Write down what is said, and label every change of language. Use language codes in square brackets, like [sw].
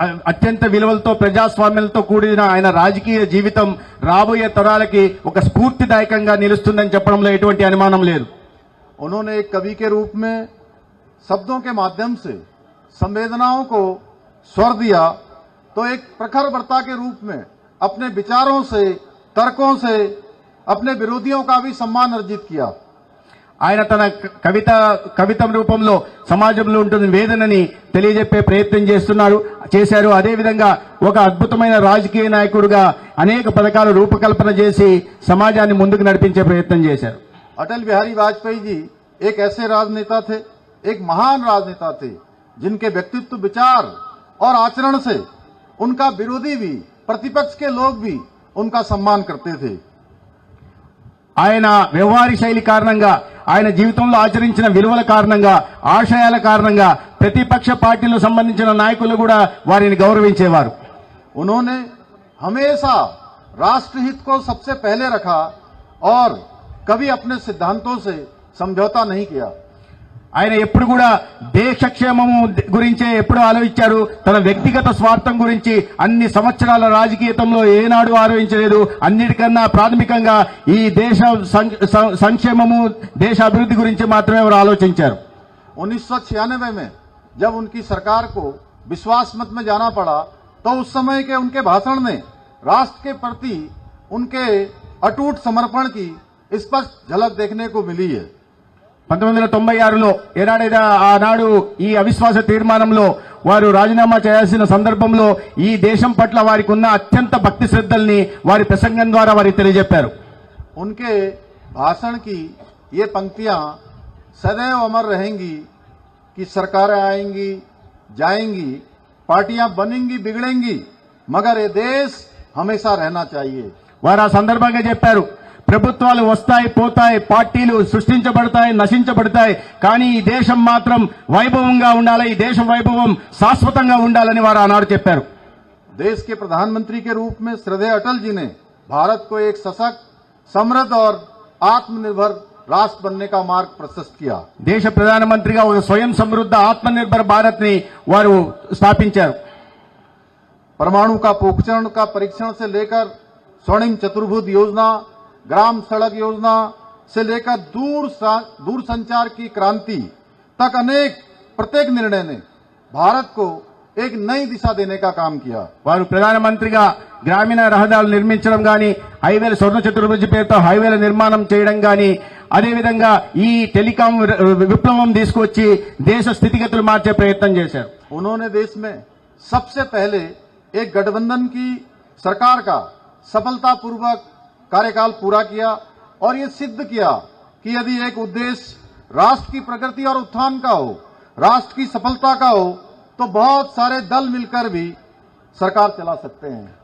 [te] అత్యంత విలువలతో ప్రజాస్వామ్యంతో కూడిన ఆయన రాజకీయ జీవితం రాబోయే తరాలకి ఒక స్ఫూర్తిదాయకంగా నిలుస్తుందని చెప్పడంలో ఎటువంటి అనుమానం లేదు। [hi] उन्होंने एक कवि के रूप में शब्दों के माध्यम से संवेदनाओं को स्वर दिया, तो एक प्रखर वक्ता के रूप में अपने विचारों से, तर्कों से अपने विरोधियों का भी सम्मान अर्जित किया। [te] ఆయన తన కవిత రూపంలో సమాజంలో ఉంటున్న వేదనని తెలియజెప్పే ప్రయత్నం చేశారు। అదేవిధంగా ఒక అద్భుతమైన రాజకీయ నాయకుడిగా అనేక పథకాలు రూపకల్పన చేసి సమాజాన్ని ముందుకు నడిపించే ప్రయత్నం చేశారు। [hi] अटल बिहारी वाजपेयी जी एक ऐसे राजनेता थे, एक महान राजनेता थे, जिनके व्यक्तित्व, विचार और आचरण से उनका विरोधी भी, प्रतिपक्ष के लोग भी उनका सम्मान करते थे। [te] ఆయన వ్యవహార శైలి కారణంగా, ఆయన జీవితంలో ఆచరించిన విలువల కారణంగా, ఆశయాల కారణంగా ప్రతిపక్ష పార్టీలకు సంబంధించిన నాయకులు కూడా వారిని గౌరవించేవారు। [hi] उन्होंने हमेशा राष्ट्रहित को सबसे पहले रखा और कभी अपने सिद्धांतों से समझौता नहीं किया। [te] ఆయన ఎప్పుడు కూడా దేశక్షేమము గురించే ఎప్పుడు ఆలోచించారు, తన వ్యక్తిగత స్వార్థం గురించి అన్ని సంవత్సరాల రాజకీయంలో ఏనాడు ఆలోచించలేదు। అన్నిటికన్నా ప్రాథమికంగా ఈ దేశ సంక్షేమము, దేశ అభివృద్ధి గురించి మాత్రమే వారు ఆలోచించారు। [hi] 1996 में जब उनकी सरकार को विश्वास मत में जाना पड़ा, तो उस समय के उनके भाषण में राष्ट्र के प्रति उनके अटूट समर्पण की स्पष्ट झलक देखने को मिली है। [te] 1996లో ఏనాడైతే ఆనాడు ఈ అవిశ్వాస తీర్మానంలో వారు రాజీనామా చేయాల్సిన సందర్భంలో ఈ దేశం పట్ల వారికి ఉన్న అత్యంత భక్తి శ్రద్ధల్ని వారి ప్రసంగం ద్వారా వారికి తెలియజెప్పారు। [hi] उनके भाषण की ये पंक्तियां सदैव अमर रहेंगी कि सरकारें आएंगी, जाएंगी, पार्टियां बनेंगी, बिगड़ेंगी, मगर ये देश हमेशा रहना चाहिए। [te] వారు ఆ సందర్భంగా చెప్పారు, ప్రభుత్వాలు వస్తాయి, పోతాయి, పార్టీలు సృష్టించబడతాయి, నశించబడతాయి, కానీ ఈ దేశం మాత్రం వైభవంగా ఉండాలి, ఈ దేశం వైభవం శాశ్వతంగా ఉండాలని వారు ఆనాడు చెప్పారు। [hi] देश के प्रधानमंत्री के रूप में श्रद्धेय अटल जी ने भारत को एक सशक्त, समृद्ध और आत्मनिर्भर राष्ट्र बनने का मार्ग प्रशस्त किया। [te] దేశ ప్రధానమంత్రిగా ఒక స్వయం సమృద్ధ ఆత్మనిర్భర్ భారత్ ని వారు స్థాపించారు। [hi] परमाणु का पोखरण का परीक्षण से लेकर स्वर्णिम चतुर्भुज योजना, ग्राम सड़क योजना से लेकर दूर संचार की क्रांति तक प्रत्येक निर्णय ने भारत को एक नई दिशा देने का काम किया। [te] వారు ప్రధానమంత్రిగా గ్రామీణ రహదారులు నిర్మించడం గాని, హైవేల స్వర్ణ చతుర్భుజ పేరుతో హైవేల నిర్మాణం చేయడం గాని, అదేవిధంగా ఈ టెలికాం విప్లవం తీసుకొచ్చి దేశ స్థితిగతులు మార్చే ప్రయత్నం చేశారు। [hi] उन्होंने देश में सबसे पहले एक गठबंधन की सरकार का सफलतापूर्वक कार्यकाल पूरा किया और ये सिद्ध किया कि यदि एक उद्देश्य राष्ट्र की प्रगति और उत्थान का हो, राष्ट्र की सफलता का हो, तो बहुत सारे दल मिलकर भी सरकार चला सकते हैं।